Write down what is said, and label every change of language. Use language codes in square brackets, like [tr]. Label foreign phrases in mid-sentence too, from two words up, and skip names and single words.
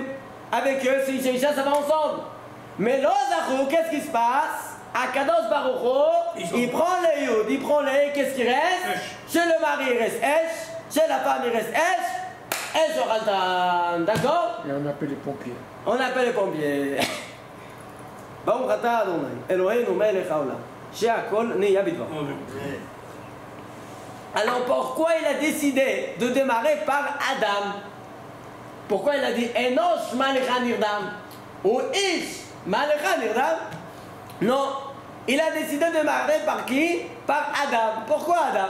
[fr] Avec eux, c'est Isha et Isha, ça va ensemble. Mais l'Ozahou, qu'est-ce qui se passe? [he] הקדוש ברוך הוא, [fr] il prend les Yud, il prend les E, qu'est-ce qui reste? Chez le mari, il reste Esh. Chez la femme, il reste Esh. [he] אש אוכלתן. [fr] D'accord? Et on appelle les pompiers. On appelle les pompiers. [he] ברוך אתה ה' אלוהינו מלך העולם שהכל נהיה בדבר. [fr] Alors pourquoi il a décidé de démarrer par Adam? Pourquoi il a dit [he] אנוש מלאכה נרדם [fr] ou [he] איש מלאכה נרדם? [fr] Non, il a décidé de démarrer par qui? Par Adam. Pourquoi Adam?